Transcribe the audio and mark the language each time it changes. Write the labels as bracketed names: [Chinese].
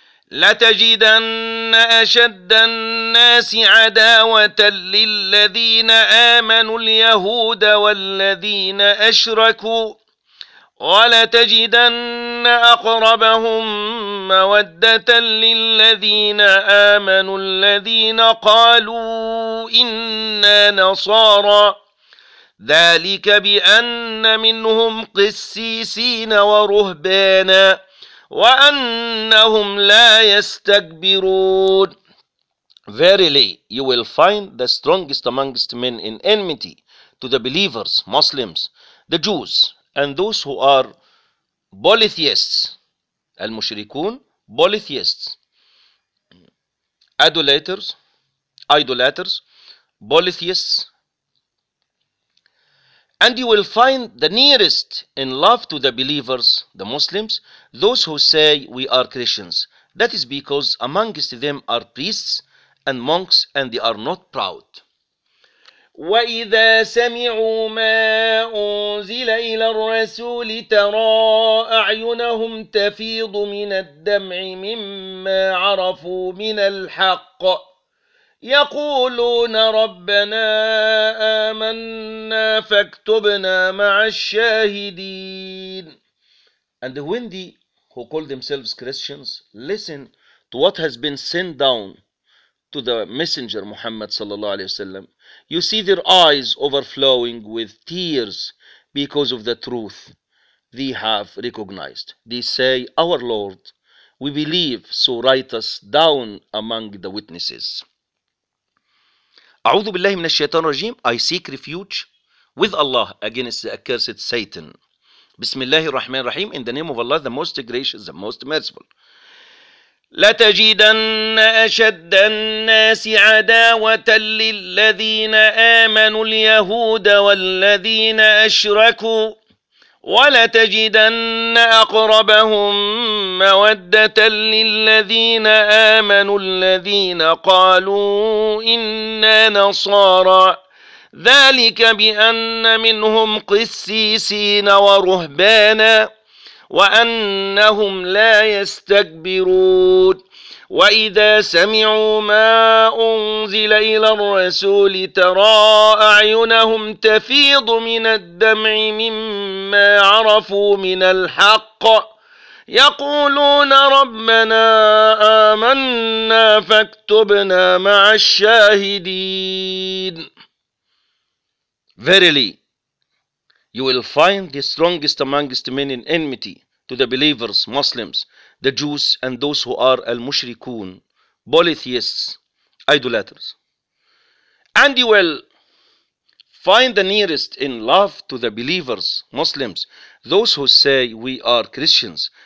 [Arabic] لتجدن أشد الناس عداوة للذين آمنوا اليهود والذين أشركوا, ولتجدن أقربهم مودة للذين آمنوا الذين قالوا إنا نصارى, ذلك بأن منهم قسيسين ورهبانا وأنهم لا يستكبرون. [English] Verily, you will find the strongest amongst men in enmity to the believers, Muslims, the Jews, and those who are polytheists. [Arabic] المشركون [English] polytheists, idolaters, idolaters, polytheists. And you will find the nearest in love to the believers, the Muslims, those who say we are Christians. That is because amongst them are priests and monks and they are not proud. [Arabic] وَإِذَا سَمِعُوا مَا أُنزِلَ إِلَى الرَّسُولِ تَرَى أَعْيُنَهُمْ تَفِيضُ مِنَ الدَّمْعِ مِمَّا عَرَفُوا مِنَ الْحَقِّ يقولون ربنا آمنا فاكتبنا مع الشاهدين. [English] And the windy who call themselves Christians listen to what has been sent down to the messenger Muhammad [Arabic] صلى الله عليه وسلم. [English] You see their eyes overflowing with tears because of the truth they have recognized. They say, our Lord, we believe, so write us down among the witnesses. [Arabic] أعوذ بالله من الشيطان الرجيم. [English] I seek refuge with Allah against the accursed Satan. [Arabic] بسم الله الرحمن الرحيم. [English] In the name of Allah, the most gracious, the most merciful. [Arabic] لتجدن أشد الناس عداوة للذين آمنوا اليهود والذين أشركوا ولتجدن أقربهم مودة للذين آمنوا الذين قالوا إنا نصارى ذلك بأن منهم قسيسين ورهبانا وأنهم لا يستكبرون وإذا سمعوا ما أنزل إلى الرسول ترى أعينهم تفيض من الدمع مما عرفوا من الحق يقولون ربنا آمنا فاكتبنا مع الشاهدين. [English] Verily, you will find the strongest amongst men in enmity to the believers, Muslims, the Jews, and those who are al-mushrikun, polytheists, idolaters. And you will find the nearest in love to the believers, Muslims, those who say we are Christians.